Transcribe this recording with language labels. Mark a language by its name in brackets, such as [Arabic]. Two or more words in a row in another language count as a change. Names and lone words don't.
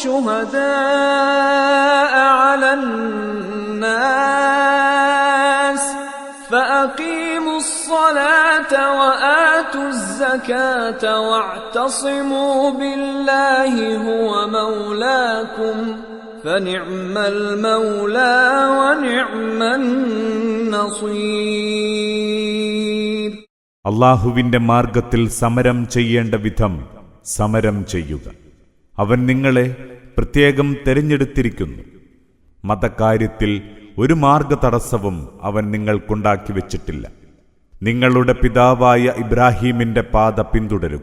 [Arabic] شهداء على الناس فأقيموا الصلاة وآتوا الزكاة واعتصموا بالله هو مولاكم فنعم المولى ونعم النصير. [Malayalam] അള്ളാഹുവിന്റെ മാർഗത്തിൽ സമരം ചെയ്യേണ്ട വിധം സമരം ചെയ്യുക. അവൻ നിങ്ങളെ പ്രത്യേകം തെരഞ്ഞെടുത്തിരിക്കുന്നു. മതകാര്യത്തിൽ ഒരു മാർഗതടസ്സവും അവൻ നിങ്ങൾക്കുണ്ടാക്കി വച്ചിട്ടില്ല. നിങ്ങളുടെ പിതാവായ ഇബ്രാഹീമിന്റെ പാത പിന്തുടരുക.